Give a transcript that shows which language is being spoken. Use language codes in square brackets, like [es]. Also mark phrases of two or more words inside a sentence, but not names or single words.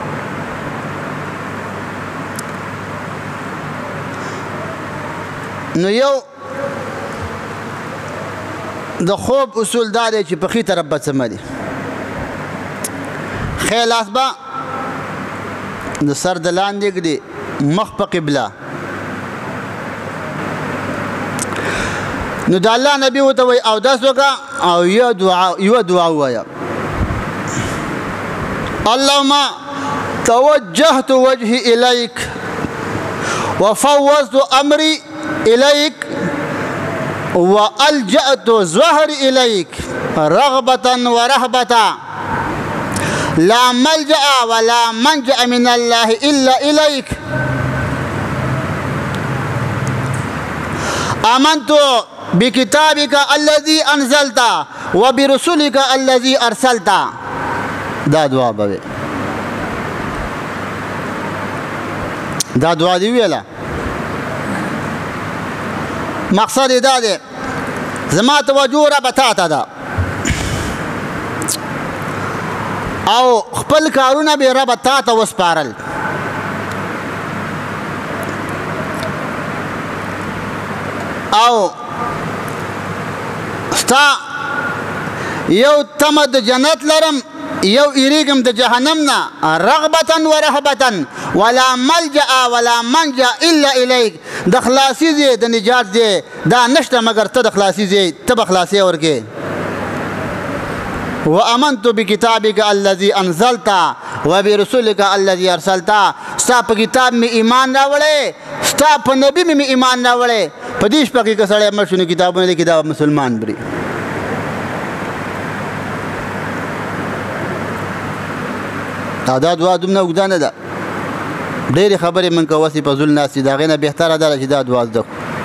[ps] نو یو د خوب اصول دا دی چې په ښي طرف به څملي، ښی لاس به د سر د لاندې ږدي، مخ په قبله. نو د الله نبي ورته وایي اودس وکړه او یوه دعا ووایه. [ar] اللهم توجهت وجهي إليك وفوضت أمري إليك وألجأت ظهري إليك رغبة ورهبة لا ملجأ ولا منجأ من الله إلا إليك. آمنت بكتابك الذي أنزلت وبرسولك الذي أرسلت. [ps] دا دعا به دا دعا دی ویله. مقصد یې دا دی زما توجه ربه تا ته ده او خپل کارونه به ربه تا ته وسپارل. او ستا یو تمه د جنت لرم، یو ایریږم د جهنم نه. [ar] رغبة ورهبة ولا ملجأ ولا منجأ الا الیک. [ps] د خلاصي ځای د نجات ځای دا نشته مګر ته د خلاصي ځای ته به خلاصي ورکې. [ar] وآمنت بکتابک الذي انزلت وبرسولک الذي ارسلت. [ps] ستا په کتاب مې ایمان راوړی، ستا په نبي مې ایمان راوړی. په دې شپه کې که سړی مړ شو نو کتابونه لیکي دا مسلمان بري. او دا دعا دومره اوږده نه ده، ډېرې خبرې من که وسې په زول ناست دي، د هغې نه بهتره ده چې دا دعا زده کړو.